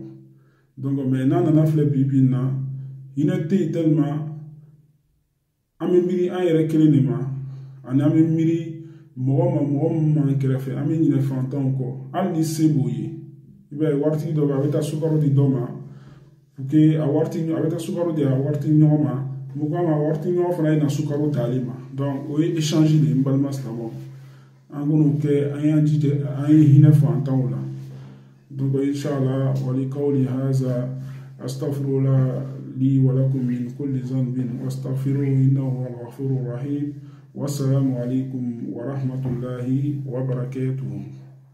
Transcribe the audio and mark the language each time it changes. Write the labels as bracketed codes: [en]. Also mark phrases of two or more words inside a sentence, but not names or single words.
[fr] Donc mais [bm] n'a nana filɛ bi bi in na hinɛ tɛ yen tellement an bɛ miiri an yɛrɛ kelen de ma ani an bɛ miiri mɔgɔ min b'an kɛrɛfɛ an bɛ ɲinɛ fantanw kɔ hali ni se b'o ye i b'a ye waritigi dɔ bɛ a bɛ taa sukaro di dɔ ma [fr] pour que [bm] a bɛ taa sukaro di a waritigi ɲɔgɔn ma mun kama waritigi ɲɔgɔn fana ye na sukaro t'ale ma. Donc o ye [fr] échange de [bm] ye n balima silamɛw an k'o kɛ an y'an jija an ye hinɛ fantanw la. [ar] Donc إن شاء الله ولي قولي هذا أستغفر الله لي ولكم من كل ذنب واستغفروه إنه هو الغفور الرحيم. والسلام عليكم ورحمة الله وبركاته.